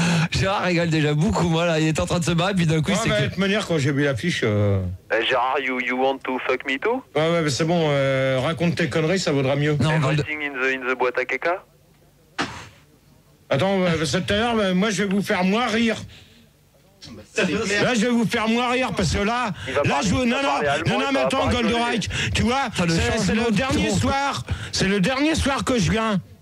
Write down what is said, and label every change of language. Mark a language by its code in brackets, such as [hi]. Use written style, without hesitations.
[fr] Gérard rigole déjà beaucoup, moi, là. Il est en train de se battre, puis d'un coup, De toute manière, quand j'ai vu l'affiche... [en] Gérard, you want to fuck me too? [fr] Ouais, mais c'est bon, raconte tes conneries, ça vaudra mieux. Non, [en] Everything in the [fr] boîte à caca? Attends, parce que tout à l'heure, moi, je vais vous faire moins rire. Là, je vais vous faire moins rire parce que là, mais attends, Goldorak, tu vois, c'est le dernier soir, que je viens.